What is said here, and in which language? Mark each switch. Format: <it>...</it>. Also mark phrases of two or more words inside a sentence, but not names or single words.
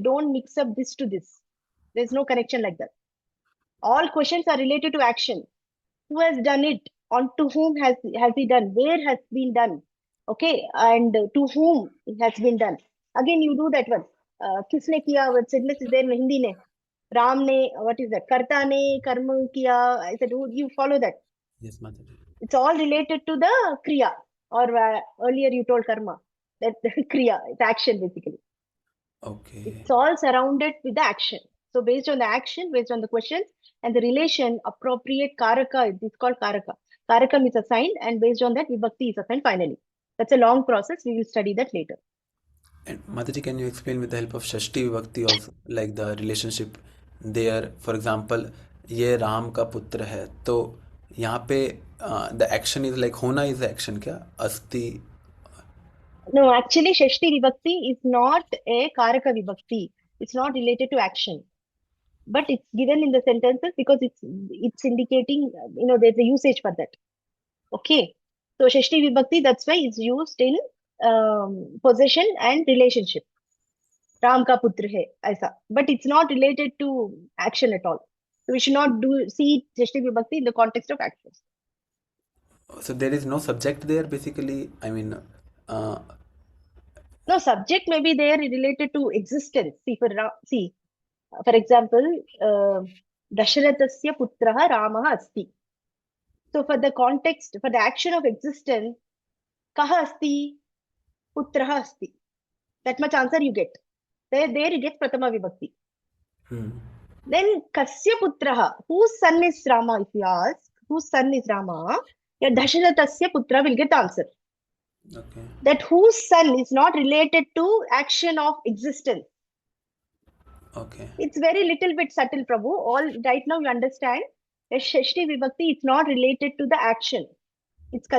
<en>Don't mix up this to this. There's no connection like that. All questions are related to action. Who has done it? On to whom has he done? Where has been done? Okay, and to whom it has been done. Again, you do that one.</en> <hi>किसने किया?</hi> <en>What sentence is there in Hindi ne?</en> <hi>राम ने,</hi> <en>what is that?</en> <hi>कर्ता ने कर्म किया.</hi> <en>I said, you follow that. Yes, Mataji. It's all related to the kriya, or earlier you told karma. That kriya, it's action basically. Okay. It's all surrounded with the action. So based on the action, based on the questions and the relation, appropriate karaka, it's called karaka. Karakam is assigned, and based on that, vibhakti is assigned finally. That's a long process. We will study that later. And Mataji, can you explain with the help of</en> <sa>षष्ठी विभक्ति</sa> <en>also, like the relationship there? For example,</en> <hi>ये राम का पुत्र है, तो यहाँ पे</hi> <en>the action is like</en> <hi>होना</hi> <en>is the action</en> <hi>क्या? अस्ति.</hi> <en>No, actually,</en> <sa>षष्ठी विभक्ति</sa> <en>is not a</en> <sa>कारक विभक्ति.</sa> <en>It's not related to action. But it's given in the sentences because it's indicating, there's a usage for that. Okay. So</en> <sa>षष्ठी विभक्ति,</sa> <en>that's why it's used in possession and relationship.</en> <hi>राम का पुत्र है, ऐसा.</hi> <en>But it's not related to action at all. So we should not see</en> <sa>षष्ठी विभक्ति</sa> <en>in the context of action. So there is no subject there basically. I mean, no subject may be there related to existence. For example,</en> <sa>दशरथस्य पुत्रः रामः अस्ति.</sa> <en>So for the context, for the action of existence,</en> <sa>कः अस्ति पुत्रः अस्ति.</sa> <en>That much answer you get. There you get</en> <sa>प्रथमा विभक्ति. Then कस्य पुत्रः,</sa> <en>whose son is Rama? If you ask, whose son is Rama, your</en> <sa>दशरथस्य पुत्र</sa> <en>will get the answer. Okay. That whose son is not related to action of existence. Okay. It's very little bit subtle, Prabhu. All right now you understand that</en> <sa>षष्ठी विभक्ति</sa> <en>is not related to the action.</en>